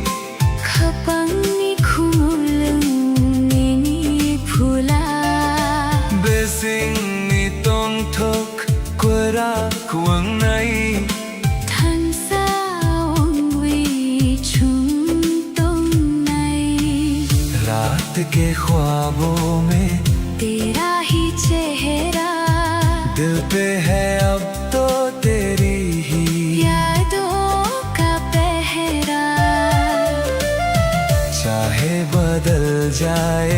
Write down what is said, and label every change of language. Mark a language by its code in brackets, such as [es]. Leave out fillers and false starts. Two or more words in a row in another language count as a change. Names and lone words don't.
[trp] Kapang ni khumulung ni phula Besing ni tong thok kwara kuang nai Than sa ong wi chung tong nai [hi] रात के ख्वाबों में तेरा ही चेहरा दिल पे है अब तो तेरी ही यादों का पहरा चाहे बदल जाए